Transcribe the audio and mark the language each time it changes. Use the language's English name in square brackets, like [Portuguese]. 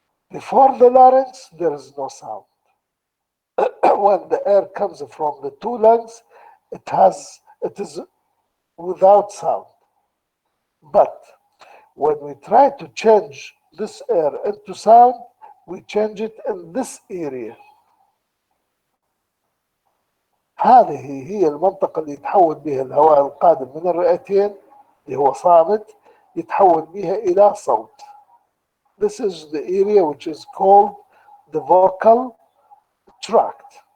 [English] Before the larynx, there is no sound. When the air comes from the two lungs, it is without sound. But when we try to change this air into sound, we change it in this area. [Arabic] هذه هي المنطقة اللي يتحول بها الهواء القادم من الرئتين اللي هو صامت، يتحول بها إلى صوت. [English] This is the area which is called the vocal tract.